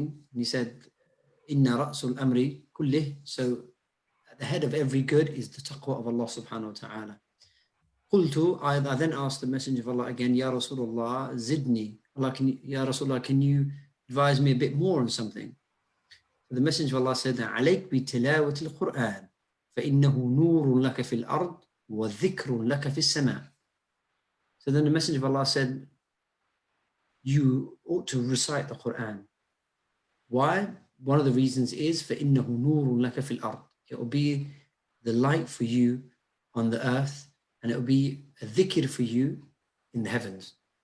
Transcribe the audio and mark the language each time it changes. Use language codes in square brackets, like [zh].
[en] And he said, [ar] Inna ra'sul amri kullih. [en] So at the head of every good is the taqwa of Allah subhanahu wa ta'ala. Qultu, I then asked the Messenger of Allah again, [ar] Ya Rasulullah, zidni. [en] Ya Rasulullah, can you advise me a bit more on something? So the Messenger of Allah said, [ar] عليك بتلاوة القرآن فإنه نور لك في الأرض وذكر لك في السماء. [en] So then the Messenger of Allah said, you ought to recite the Quran. Why? One of the reasons is [ar] فَإِنَّهُ نُورٌ لَكَ فِي الْأَرْضِ. [en] It will be the light for you on the earth, and it will be a dhikr for you in the heavens.